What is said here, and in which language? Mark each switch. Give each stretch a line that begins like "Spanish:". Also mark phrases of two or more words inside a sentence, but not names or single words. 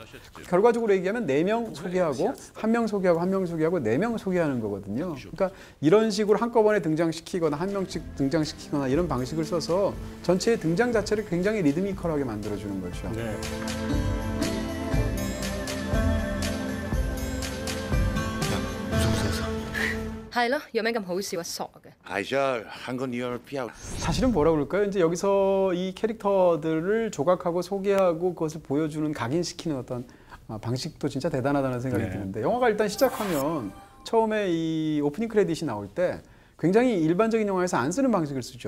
Korean: 결과적으로 얘기하면 4명 소개하고 1명 소개하고 1명 소개하고 4명 소개하는 거거든요. 그러니까 이런 식으로 한꺼번에 등장시키거나 1명씩 등장시키거나 이런 방식을 써서 전체의 등장 자체를 굉장히 리드미컬하게 만들어주는 거죠.
Cantonese: 係咯，有咩咁好笑啊？傻嘅。
Korean: 係啫，한국 리얼 피아. 사실은 뭐라 그럴까요? 이제 여기서 이 캐릭터들을 조각하고 소개하고 그것을 보여주는 각인시키는 어떤 방식도 진짜 대단하다는 생각이 드는데 영화가 일단 시작하면 처음에 이 오프닝 크레딧이 나올 때 굉장히 일반적인 영화에서 안 쓰는 방식을 쓰죠.